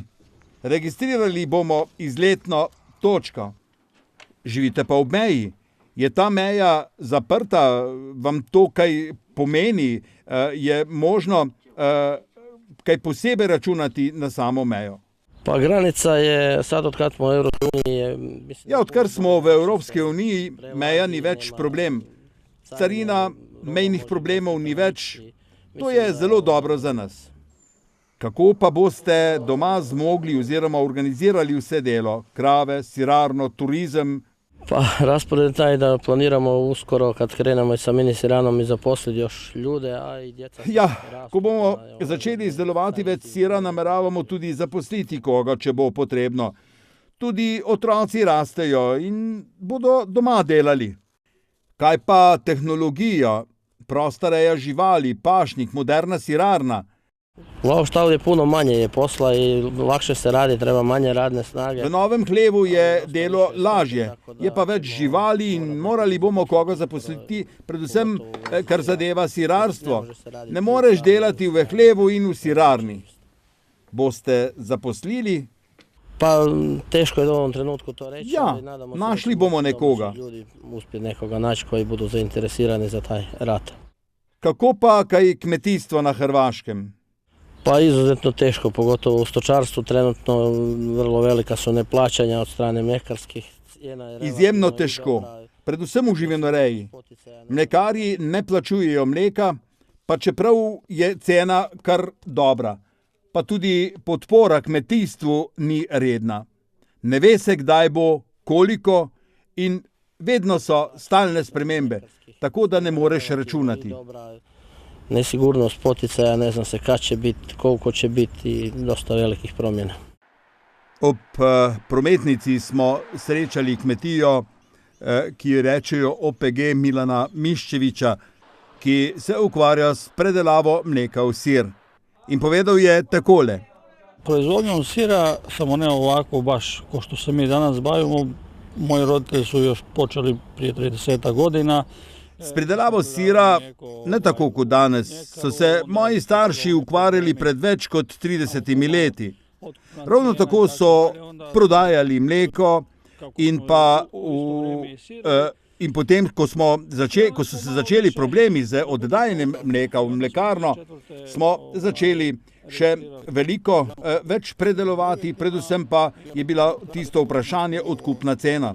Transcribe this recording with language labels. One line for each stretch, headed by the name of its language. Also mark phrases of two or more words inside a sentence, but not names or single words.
Slovenian: Registrirali bomo izletno točko. Živite pa ob meji. Je ta meja zaprta? Vam to kaj pomeni? Je možno kaj posebej računati na samo mejo?
Croatian: Pa granica je, sad odkad smo u Evropskoj uniji...
Slovenian: Ja, odkar smo v Evropski uniji, meja ni več problem. Carina mejnih problemov ni več, to je zelo dobro za nas. Kako pa boste doma zmogli oziroma organizirali vse delo? Krave, sirarno, turizem?
Croatian: Pa raspored je taj da planiramo uskoro kad krenemo i sa mini siranom i zaposliti još ljude, a i djeca...
Slovenian: Ja, ko bomo začeli izdelovati več sira, nameravamo tudi zaposliti koga, če bo potrebno. Tudi otroci rastejo in bodo doma delali. Kaj pa tehnologija, prosta reja živali, pašnik, moderna sirarna?
Croatian: U Avštali je puno manje je posla i lakše se radi, treba manje radne snage.
Slovenian: V novem hlevu je delo lažje, je pa več živali in morali bomo koga zaposliti, predvsem kar zadeva sirarstvo. Ne moreš delati v hlevu in v sirarni. Boste zaposlili?
Croatian: Pa teško je u ovom trenutku to reći.
Slovenian: Ja, našli bomo nekoga.
Croatian: Ljudi uspjeti nekoga naći koji budu zainteresirani za taj rad.
Slovenian: Kako pa kaj kmetijstvo na Hrvaškem?
Croatian: Pa izuzetno teško, pogotovo u stočarstvu, trenutno vrlo velika su neplaćanja od strane mljekarskih.
Slovenian: Izjemno težko, predvsem v živinoreji. Mlekarji ne plačujejo mleka, pa čeprav je cena kar dobra. Pa tudi podpora kmetijstvu ni redna. Ne ve se, kdaj bo, koliko in vedno so stalne spremembe, tako da ne moreš računati.
Croatian: Nesigurnost poticaja, ne zna se kad će biti, koliko će biti i dosta velikih promjena.
Slovenian: Ob prometnici smo srečali kmetijo, ki jo rečejo OPG Milana Miščeviča, ki se ukvarja s predelavo mleka v sir. In povedal je takole.
Croatian: Proizvodnjom sira, samo ne ovako baš ko što se mi danas bavimo. Moji roditelji su još počeli prije 30 godina.
Slovenian: S pridelavo sira, ne tako kot danes, so se moji starši ukvarjali pred več kot 30 leti. Ravno tako so prodajali mleko in pa in potem, ko so se začeli problemi z oddajanjem mleka v mlekarno, smo začeli še veliko več predelovati, predvsem pa je bila tisto vprašanje odkupna cena.